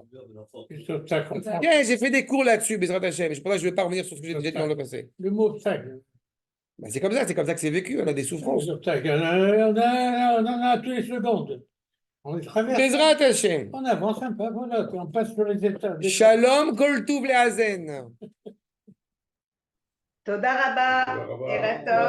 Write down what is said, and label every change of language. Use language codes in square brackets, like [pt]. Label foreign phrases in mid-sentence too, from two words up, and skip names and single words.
[fr] C'est obstacle. Bien, j'ai fait des cours là-dessus, [he] בעזרת השם. [fr] Je pense que je ne vais pas revenir sur ce que j'ai déjà dit dans le passé. Le mot obstacle. Ben, c'est comme ça que c'est vécu, on a des souffrances. Les obstacles. On en a tous les secondes. On les traverse. [he] בעזרת השם. [fr] On avance un peu, voilà, on passe sur les étapes. [he] שלום כל טוב לאזן. תודה רבה ערב טוב.